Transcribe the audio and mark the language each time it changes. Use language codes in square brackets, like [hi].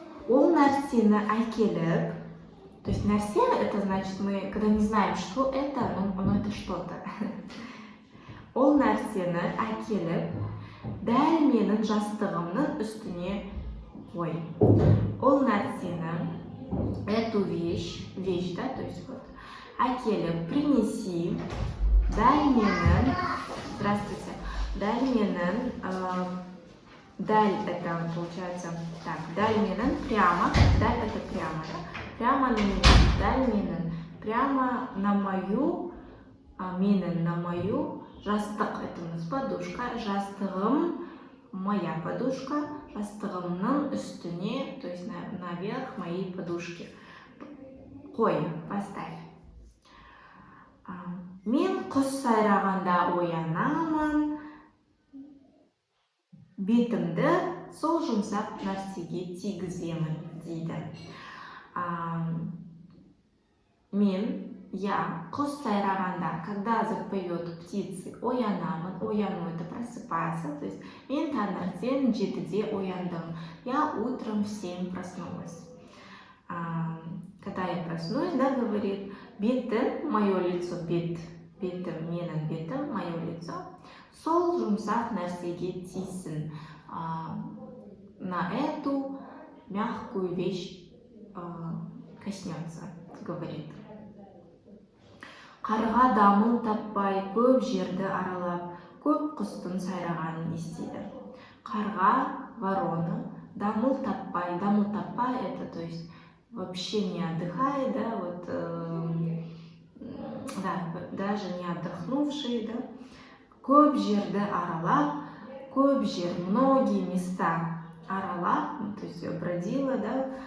[kk] Ол нәрсені әкеліп, [ru] то есть нәрсе это значит мы, когда не знаем, что это, но это что-то. [kk] Ол нәрсені әкеліп, дәл менің жастығымның үстіне қой. Ол нәрсені, [ru] эту вещь, да, то есть вот, [kk] әкеліп, [ru] принеси, [kk] дәл менің, [ru] здравствуйте, дәл менің, дәл это получается, так, [kk] дәл менің, [ru] прямо, дәл это прямо, да, прямо на меня, дәл менің, прямо на мою, менің, на мою, жастық, это у нас подушка, жастығым, моя подушка, [kk] жастығымның үстіне, [ru] то есть наверх моей подушки. [kk] Қой, [ru] поставь. [kk] Мен құс сайрағанда оянамын, бетімді сол жұмсақ нәрсеге тигіземін, дейді. [ru] Я [kk] құс сайрағанда, [ru] когда запоет птицы, [kk] оянамын, [ru] ояну это просыпаться, то есть [kk] мен таңертең 7-де ояндым, [ru] я утром в 7 проснулась. Когда я проснусь, да, говорит, бетім, мое лицо, бетім, [kk] менің бетім, [ru] мое лицо, [kk] сол жұмсақ нәрсеге тисін, [ru] на эту мягкую вещь коснется, говорит. [kk] Қарға дамыл таппай, көп жерді аралап, көп құстың сайрағанын естиді. [ru] Қарға, ворона, [kk] дамыл таппай [ru] это, то есть вообще не отдыхает, да, вот, да, даже не отдохнувший, да, [kk] көп жерді аралап, [ru] көп жер, многие места аралап, то есть бродила, да,